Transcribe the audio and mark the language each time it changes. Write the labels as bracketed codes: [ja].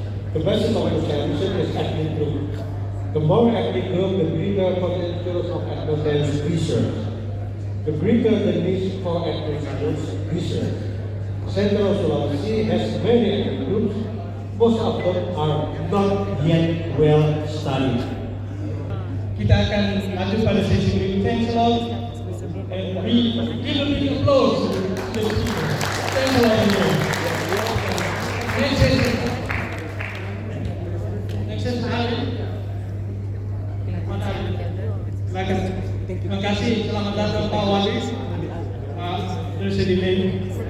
[en] The basis of ethnoscience is ethnic group. The more ethnic group, the greater potentials of ethnoscience research. The greater the need for ethnoscience research. Central Sulawesi has many ethnic groups. Most of them are not yet well studied. [id] Kita akan lanjut pada sesi berikutnya. [en] Thanks a lot. And we give a big applause to the speakers. Thanks a lot. Next session. Next session. [id] Silakan. Terima kasih. Selamat datang Pak Wali. Pak Presiden.